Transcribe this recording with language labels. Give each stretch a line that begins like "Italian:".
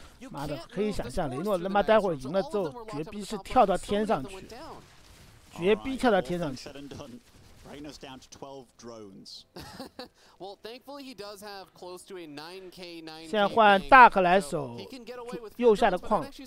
Chinese: 妈的，可以想象雷诺他妈待会儿赢了之后，绝逼是跳到天上去，绝逼跳到天上去。
English: Reynor down to 12 drones. Well, thankfully he does have close to a 9K 9K.
Chinese: 现在换大克来守右下的矿。